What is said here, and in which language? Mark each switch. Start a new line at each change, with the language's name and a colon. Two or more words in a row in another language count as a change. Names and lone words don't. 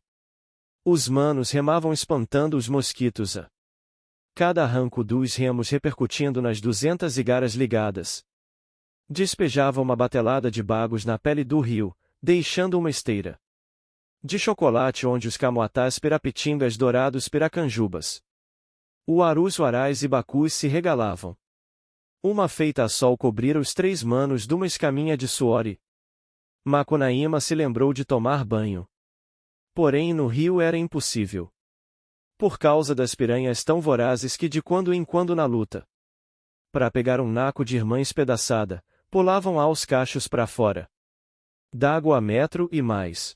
Portuguese: Os manos remavam espantando os mosquitos a cada arranco dos remos repercutindo nas 200 igaras ligadas. Despejava uma batelada de bagos na pele do rio, deixando uma esteira de chocolate onde os camoatás pirapitingas dourados piracanjubas, uarus uarais e bacus se regalavam. Uma feita a sol cobrira os 3 manos de uma escaminha de suor e Macunaíma se lembrou de tomar banho. Porém no rio era impossível. Por causa das piranhas tão vorazes que de quando em quando na luta, para pegar um naco de irmã espedaçada, pulavam aos cachos para fora d'água a metro e mais.